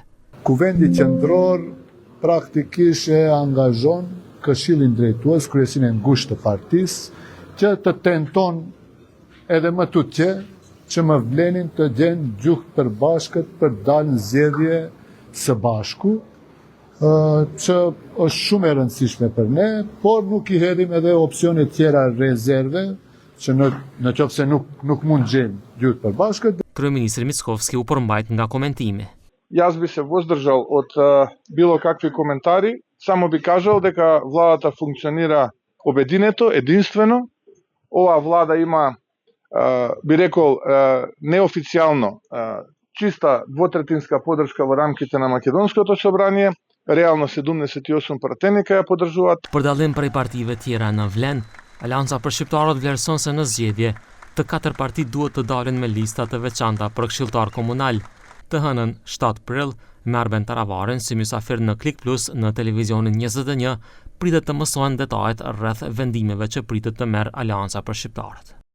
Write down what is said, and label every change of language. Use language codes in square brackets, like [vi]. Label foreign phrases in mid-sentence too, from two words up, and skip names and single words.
[sq] Kuvendi qendror praktikisht e angazhon Këshillin Drejtues, kryesinë e ngushtë të partisë, që të tenton edhe më tutje që me Vlenin të gjenë gjuhë përbashkët për dalë në zgjedhje së bashku, që është shumë e rëndësishme për ne, por nuk i hedhim edhe opcione tjera rezerve, që në qoftë se nuk mund gjejmë gjuhë përbashkët. Kryeministri Mickovski u përmbajt nga komentimi. [mk] Јас би се воздржал од било какви коментари, само би кажал дека владата функционира обединето, единствено. Ова влада има, би рекол, неофицијално чиста двотретинска поддршка во рамките на Македонското собрание. Реално 78 пратеника ја поддржуваат. [sq] Për dallim prej partive tjera në Vlen, Aleanca për Shqiptarët vlerëson se në zgjedhje të 4 partitë duhet të dalin me lista të veçanta për këshilltar komunal. Të hënën 7 prill, me Arben Taravarin si mysafir në Klik Plus në televizionin 21, pritet të mësohen detajet rreth vendimeve që pritet të merr Aleanca për Shqiptarët.